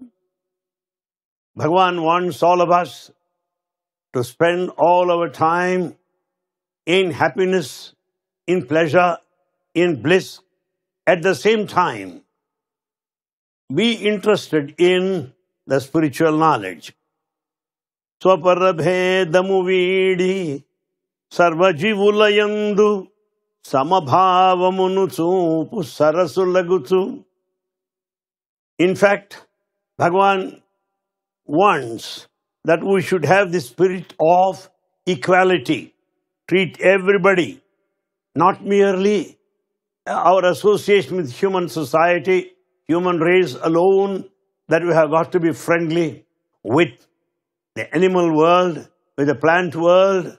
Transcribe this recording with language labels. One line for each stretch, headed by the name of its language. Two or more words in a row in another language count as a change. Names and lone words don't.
English: Bhagavan wants all of us to spend all our time in happiness, in pleasure, in bliss. At the same time, be interested in the spiritual knowledge.
Telugu: స్వపరభేదము విడి సర్వజీవులయందు సమభావమును చూపు సరసులగుచు.
English: In fact, Bhagavan wants that we should have the spirit of equality. Treat everybody not merely our association with human society, human race alone, that we have got to be friendly with the animal world, with the plant world.